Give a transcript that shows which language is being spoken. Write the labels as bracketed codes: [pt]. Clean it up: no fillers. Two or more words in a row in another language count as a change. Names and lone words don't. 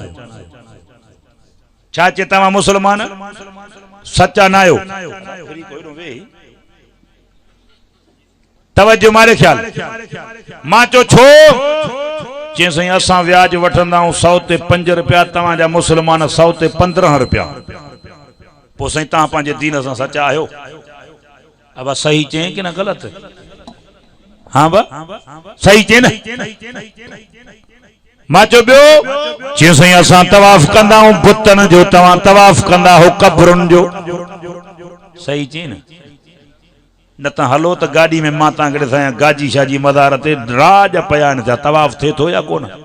[sd] छा चे तव्हां मुसलमान सचा न आहियो तवज्जो मारे ख्याल मां चयो छो चएसि असां व्याज वठंदा आहियूं 100 ते 5 रुपया तव्हांजा मुसलमान 100 ते 15 रुपया पोइ साईं तव्हां पंहिंजे दीन सां सचा आहियो अब सही चई कि न ग़लति हाँ बा सही चई न मां चयो ॿियो चएसि असां तवाफ़ कंदा आहियूं बुतनि जो तव्हां तवाफ़ कंदा हो कब्रुनि जो सही चई न त हलो त गाॾी में मां तव्हांखे ॾिसां गाजी शाजी मज़ार ते राज पिया आहिनि छा तवाफ़ थिए थो या कोन